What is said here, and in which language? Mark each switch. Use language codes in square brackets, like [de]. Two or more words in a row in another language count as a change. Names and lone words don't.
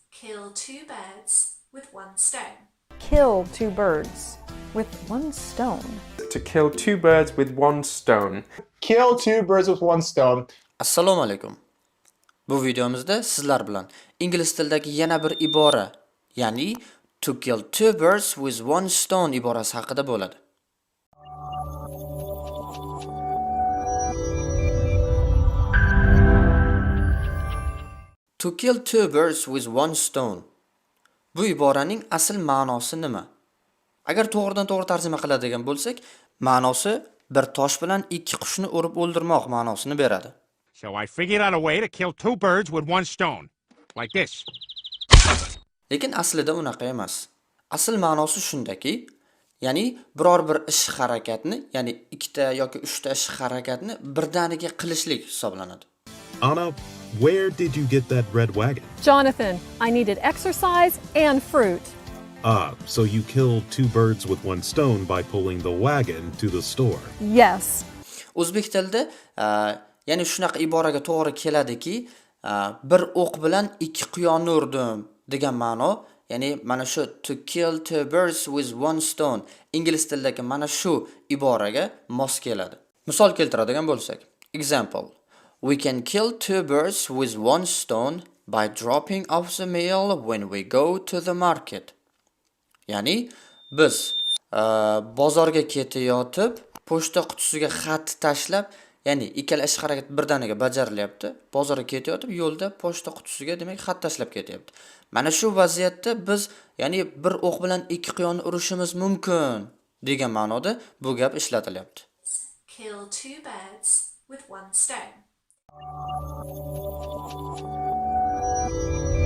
[en] kill two birds with one stone. Kill two birds with one stone. To kill two birds with one stone. Kill two birds with one stone. [uz] Assalomu alaykum. Bu videomizda sizlar bilan ingliz tilidagi yana bir ibora, ya'ni [en] to kill two birds with one stone [uz] iborasi haqida bo'ladi. To kill two birds with one stone. Bu iboraning asl ma'nosi nima? Agar to'g'ridan-to'g'ri tarjima qiladigan bo'lsak, ma'nosi bir tosh bilan ikki qushni urib o'ldirmoq ma'nosini beradi. [en] So I figured out a way to kill two birds with one stone. Like this. [uz] Lekin aslida unaqa emas. Asl ma'nosi shundaki, ya'ni biror bir ish harakatni, ya'ni ikkita yoki uchta ish harakatni birdaniga qilishlik hisoblanadi. [en] Anna, where did you get that red wagon? Jonathan, I needed exercise and fruit. Ah, so you killed two birds with one stone by pulling the wagon to the store. Yes. [uz] O'zbek tilida ya'ni shunaqa iboraga to'g'ri keladiki, bir o'q bilan ikki quyonni urdim degan ma'no, ya'ni mana shu [en] to kill two birds with one stone [uz] ingliz tilidagi mana shu iboraga mos keladi. Misol keltiradigan bo'lsak, [en] example: we can kill two birds with one stone by dropping off the mail when we go to the market. [uz] Ya'ni biz bozorga ketayotib, pochta qutisiga xat tashlab, ya'ni ikkala ish harakat birdaniga bajarilyapti. Bozorga ketayotib, yo'lda pochta qutisiga demak xat tashlab ketyapti. Mana shu vaziyatda biz ya'ni bir o'q bilan ikki quyonni urishimiz mumkin degan ma'noda bu gap ishlatilyapti. [en] Kill two birds with one stone.